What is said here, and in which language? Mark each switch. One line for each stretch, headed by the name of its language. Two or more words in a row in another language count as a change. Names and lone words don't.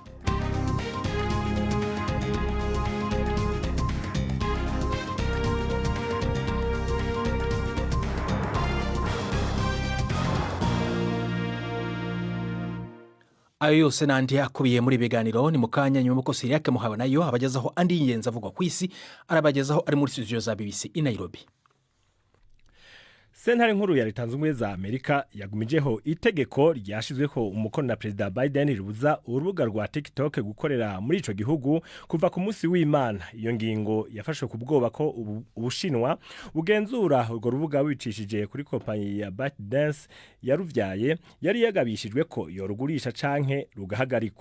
Rundi: Ayo yose nandi akubiye muri biganiro ni mukanya nyuma ko Siriake muhawe nayo abagezaho andi y'ingenzi avugwa ku isi, arabagezaho ari muri studio za BBC i Nairobi. Sentare nkuru ya Leta Zunze Ubumwe za Amerika yagumijeho itegeko ryashizweho umukono na Perezida Biden ribuza urubuga rwa TikTok gukorera muri ico gihugu kuva ku munsi w'Imana. Iyo ngingo yafashwe ku bwoba ko Ubushinwa bugenzura urwo rubuga wicishije kuri kompanyi ya ByteDance yaruvyaye, yari yagabishijwe ko yorugurisha canke rugahagarikwa.